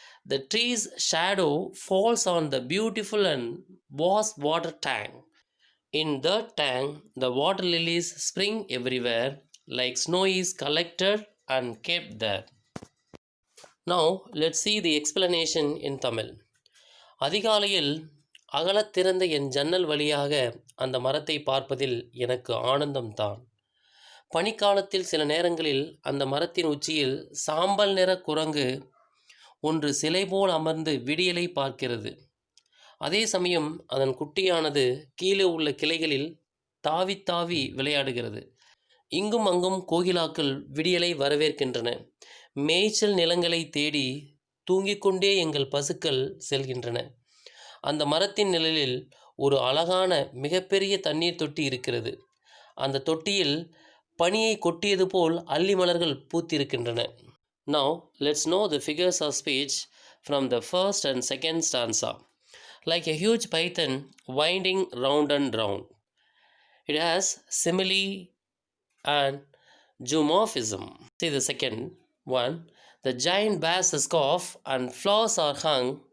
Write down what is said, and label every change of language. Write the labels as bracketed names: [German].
[English] The tree's shadow falls on the beautiful and vast water tank. In that tank, the water lilies spring everywhere, like snow is collected and kept there. Now let's see the explanation in Tamil. [Tamil] அதிகாலையில் அகலத் திறந்த என் ஜன்னல் வழியாக அந்த மரத்தை பார்ப்பதில் எனக்கு ஆனந்தம்தான். பனிக்காலத்தில் சில நேரங்களில் அந்த மரத்தின் உச்சியில் சாம்பல் நிற குரங்கு ஒன்று சிலை போல் அமர்ந்து விடியலை பார்க்கிறது. அதே சமயம் அதன் குட்டியானது கீழே உள்ள கிளைகளில் தாவி தாவி விளையாடுகிறது. இங்கும் அங்கும் கோகிலாக்கள் விடியலை வரவேற்கின்றன. மேய்ச்சல் நிலங்களை தேடி தூங்கிக் கொண்டே எங்கள் பசுக்கள் செல்கின்றன. அந்த மரத்தின் நிழலில் ஒரு அழகான மிகப்பெரிய தண்ணீர் தொட்டி இருக்கிறது. அந்த தொட்டியில் பனியை கொட்டியது போல் அல்லி மலர்கள் பூத்திருக்கின்றன. [English] Now let's know the figures of speech from the first and second stanza. Like a huge python winding round and round. It has simile and zoomorphism. See the second one. The giant bears a scarf and flowers are hung.